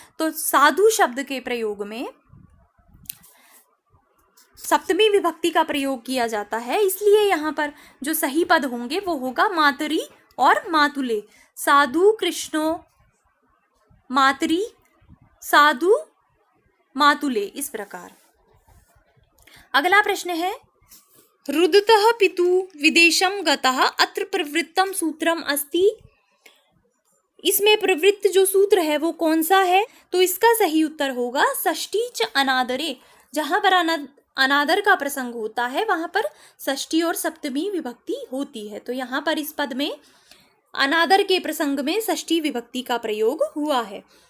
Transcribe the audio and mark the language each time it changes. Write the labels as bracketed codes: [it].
[hi] तो साधु शब्द के प्रयोग में सप्तमी विभक्ति का प्रयोग किया जाता है, इसलिए यहाँ पर जो सही पद होंगे वो होगा मातरी और मातुले। [sa] साधु कृष्णो मातरी साधु मातुले, [hi] इस प्रकार। अगला प्रश्न है [sa] रुदतः पितु विदेशम गतः अत्र प्रवृत्तम सूत्रम अस्ति। [hi] इसमें प्रवृत्त जो सूत्र है वो कौन सा है? तो इसका सही उत्तर होगा [sa] षष्ठी च अनादरे। [hi] जहां पर अनादर का प्रसंग होता है वहां पर षष्ठी और सप्तमी विभक्ति होती है। तो यहाँ पर इस पद में अनादर के प्रसंग में षष्ठी विभक्ति का प्रयोग हुआ है।